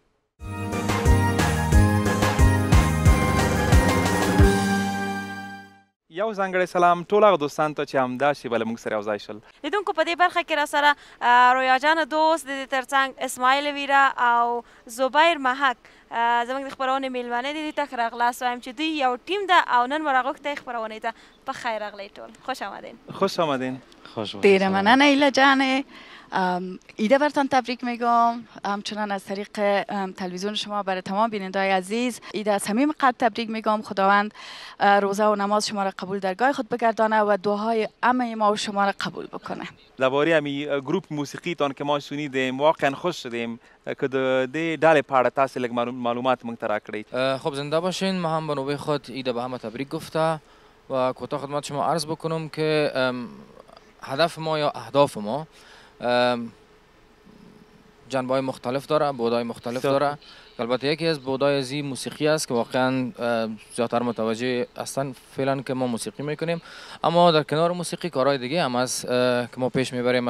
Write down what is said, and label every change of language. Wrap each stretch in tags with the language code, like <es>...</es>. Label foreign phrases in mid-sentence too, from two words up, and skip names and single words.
<ps>یو ځانګړی سلام ټول هغه دوستانو ته چې همدا شېبه له موږ سره یو ځای شول. لیدونکو په دې برخه کې را سره رویا جان دوست، د دې ترڅنګ اسماعیل ویرا او زبیر محک زموږ د خپرونې میلمانه دي. دې ته ښه راغلاست وایم چې دوی یو ټیم ده او نن مو راغوښتی خپرونې ته. په خیر راغلی ټول،</ps> <fa>خوش آمدین. خوش آمدین.</fa> <ps>دیر مننه ایلا جان.</ps> <fa>ایده برتان تبریک میگم، همچنان از طریق تلویزیون شما برای تمام بیننده‌های عزیز ایده از صمیم قلب تبریک میگم. خداوند روزه و نماز شما را قبول درگاه خود بگردانه و دعاهای همه ما و شما را قبول بکنه. درباره همین گروپ موسیقی تان که ما شنیدیم واقعا خوش شدیم که</fa> <ps>د ډالې په اړه تاسو لږ معلومات موږ ته راکړئ.</ps> <fa>خب زنده باشین. ما هم به نوبه خود ایده به همه تبریک گفته و کوتاه خدمت شما عرض بکنم که هدف ما یا اهداف ما جنبه‌های مختلف داره، بودای مختلف داره. البته یکی از بودای ازی موسیقی است که واقعا زیادتر متوجه هستن فعلا که ما موسیقی میکنیم، اما در کنار موسیقی کارهای دیگه هم است که ما پیش میبریم.</fa>